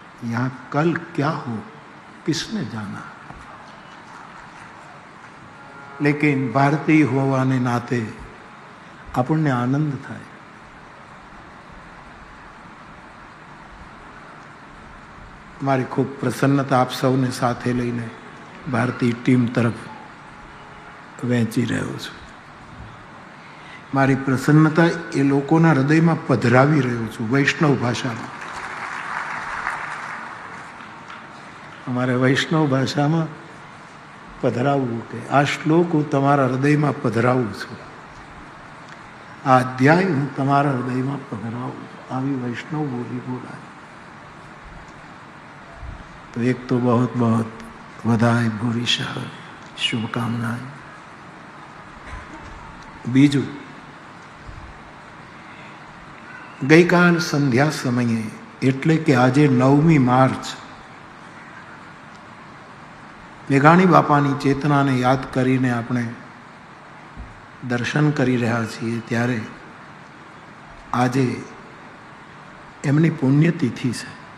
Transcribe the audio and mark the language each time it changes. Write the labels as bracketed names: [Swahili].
[Hindi] यहाँ कल क्या हो किसने जाना. [Gujarati] લેકિન ભારતીય હોવાને નાતે આપણને આનંદ થાય. મારી ખૂબ પ્રસન્નતા આપ સૌને સાથે લઈને ભારતીય ટીમ તરફ વહેંચી રહ્યો છું. મારી પ્રસન્નતા એ લોકોના હૃદયમાં પધરાવી રહ્યો છું વૈષ્ણવ ભાષામાં. અમારે વૈષ્ણવ ભાષામાં પધરાવવું કે આ શ્લોક હું તમારા હૃદયમાં પધરાવું છું, આ અધ્યાય હું તમારા હૃદયમાં પધરાવું છું, આવી વૈષ્ણવ બોલી બોલાય. [Hindi] तो एक तो बहुत बहुत बधाई भूरिशः शुभकामनाएं. [Gujarati] बीजू ગઈકાલ સંધ્યા સમયે એટલે કે આજે 9મી માર્ચ મેઘાણી બાપાની ચેતનાને યાદ કરીને આપણે દર્શન કરી રહ્યા છીએ, ત્યારે આજે એમની પુણ્યતિથિ છે.